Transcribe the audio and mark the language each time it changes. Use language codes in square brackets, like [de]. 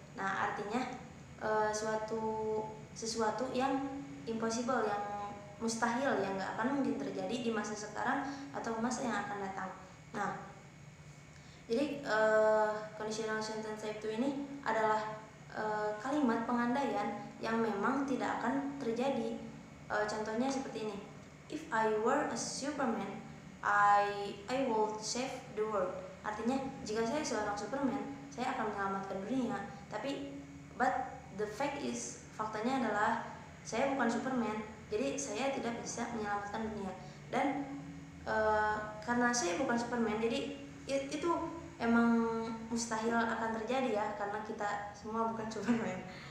[id] Nah, artinya sesuatu yang impossible, yang mustahil, yang nggak akan mungkin terjadi di masa sekarang atau masa yang akan datang. Nah, jadi conditional sentence type 2 ini adalah kalimat pengandaian yang memang tidak akan terjadi. Contohnya seperti ini. [en] If I were a Superman, I will save the world. [id] Artinya, jika saya seorang Superman, saya akan menyelamatkan dunia. Tapi [en] but the fact is, [id] faktanya adalah saya bukan Superman, jadi saya tidak bisa menyelamatkan dunia. Dan karena saya bukan Superman, jadi itu emang mustahil akan terjadi ya, karena kita semua bukan Superman.